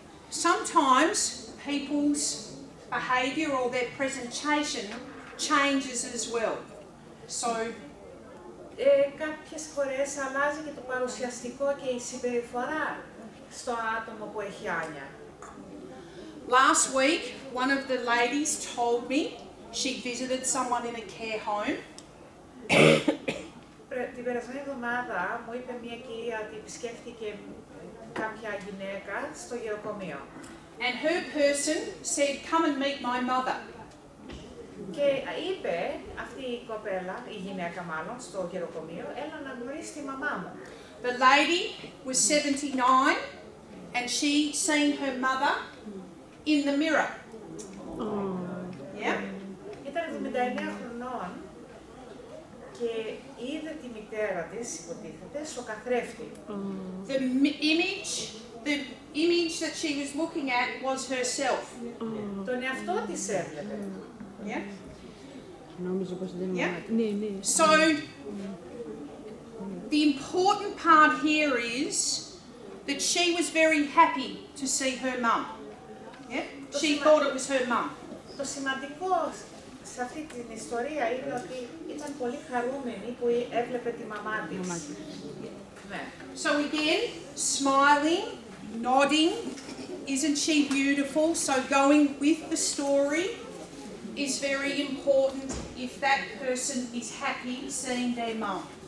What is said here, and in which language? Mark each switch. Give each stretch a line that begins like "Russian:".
English: Sometimes people's behaviour or their presentation changes as well. So,
Greek: Κάποιες φορές αλλάζει και το παρουσιαστικό και η συμπεριφορά στο άτομο που έχει άνοια.
English: last week, one of the ladies told me she visited someone in a care home.
Greek: Την περασμένη εβδομάδα μου είπε μια κυρία ότι επισκέφθηκε κάποια γυναίκα στο γεροκομείο.
English: And her person said, "Come and meet my mother."
Greek: Και είπε αυτή η κοπέλα, η γυναίκα μάλλον, στο γεροκομείο, έλα να γνωρίσει τη μαμά μου.
English: The lady was 79 and she seen her mother in the mirror. Yeah?
Greek: Ήταν 79 χρονών και είδε τη μητέρα της, υποτίθεται, στο καθρέφτη.
English: The image the image that she was looking at was herself.
Greek: Τον εαυτό της έβλεπε.
English: Yeah?
Greek: Νόμιζα πως δεν είναι
English: Yeah?
Greek: ναι, ναι.
English: So, the important part here is that she was very happy to see her mum. Yeah? She thought it was her mum.
Greek: Το σημαντικό σε αυτή την ιστορία είναι ότι ήταν πολύ χαρούμενη που έβλεπε τη μαμά της. Ναι.
English: So again, smiling, nodding, isn't she beautiful? So going with the story is very important if that person is happy seeing their mum.